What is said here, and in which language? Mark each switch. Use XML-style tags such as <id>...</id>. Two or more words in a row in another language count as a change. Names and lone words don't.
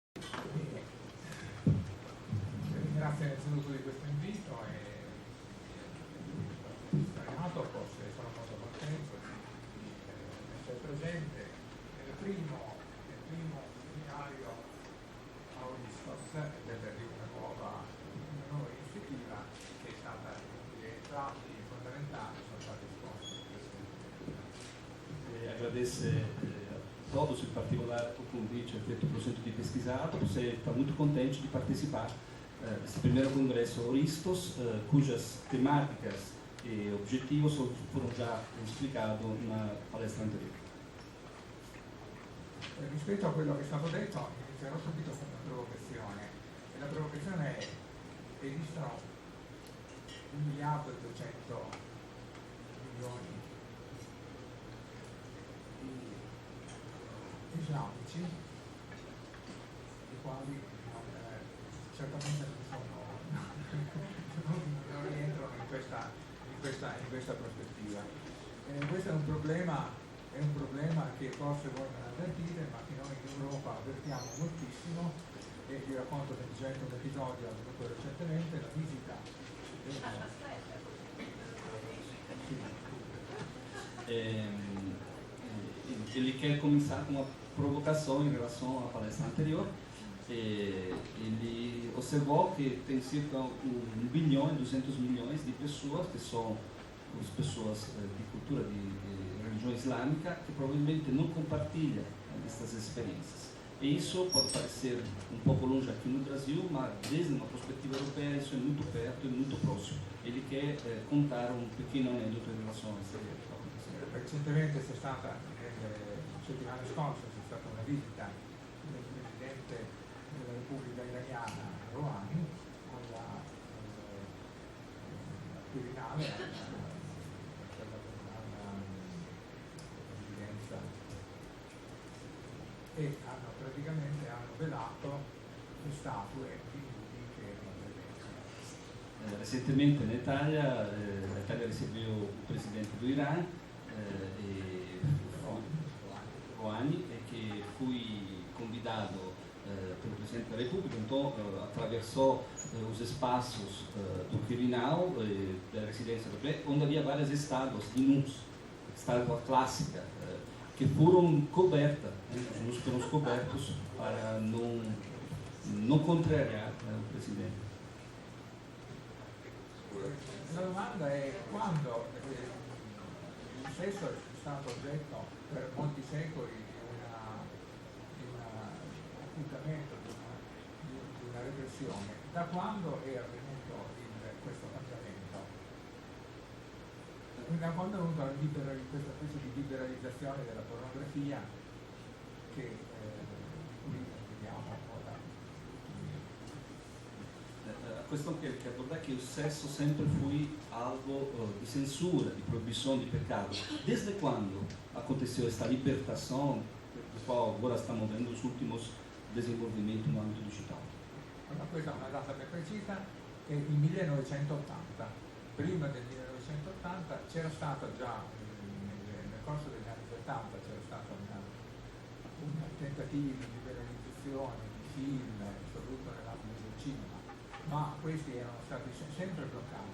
<it>Grazie innanzitutto di questo invito e forse sono molto contento di essere presente nel primo seminario Auristos di una nuova iniziativa che è stata, i tratti fondamentali sono stati esposti.</it> <pt>Agradece a todos, em particular o convite feito pelo Centro de Pesquisa. Você está muito contente de participar desse primeiro congresso Auristos, cujas temáticas e objetivos foram já explicados na palestra anteriore.</pt> <it>Rispetto a quello che è stato detto, inizierò subito con una provocazione. E la provocazione è: esistono 1 miliardo e 200 milioni di islamici, i quali certamente non rientrano in questa prospettiva. Questo è un problema che forse voi non avvertite, ma che noi in Europa avvertiamo moltissimo, e vi racconto semplicemente un episodio avvenuto recentemente, la visita</it> <pt>Ele quer começar com uma provocação em relação à palestra anterior. Ele observou que tem cerca de 1 bilhão e 200 milhões de pessoas que são as pessoas de cultura de religião islâmica que provavelmente não compartilham essas experiências. E isso pode parecer um pouco longe aqui no Brasil, mas desde uma perspectiva europeia isso é muito perto e muito próximo. Ele quer contar um pequeno</pt> <it>aneddoto in relazione a questo. Recentemente c'è stata, settimana scorsa, c'è stata una visita del Presidente della Repubblica Iraniana Rouhani al Quirinale, alla presidenza, e praticamente hanno velato le statue di Nudi che erano presenti.</it> <pt>Recentemente</pt> <it>in Italia, l'Italia</it> <pt>recebeu o presidente do Irã, Rouhani, que foi convidado pelo presidente da República, então atravessou os espaços do Quirinal, da residência do presidente, onde havia várias estátuas de nus, estátuas clássicas, que foram cobertas, os nus foram cobertos para não contrariar o presidente.</pt> <it>La domanda è: quando il sesso è stato oggetto per molti secoli di un appuntamento, di una repressione, da quando è avvenuto questo cambiamento? Da quando è venuta questa specie di liberalizzazione della pornografia di cui vediamo ora?</it> <pt>A questão que ele quer abordar é que o sexo sempre foi algo de censura, de proibição de pecado. Desde quando aconteceu esta libertação, do qual agora estamos vendo os últimos desenvolvimentos no âmbito digital?</pt> <it>Allora, questa è una data ben precisa, è il 1980. Prima del 1980 c'era stata già, nel corso degli anni 70, c'era stato un tentativo di liberalizzazione di film, soprattutto nell'ambito del cinema, ma questi erano stati sempre bloccati.</it>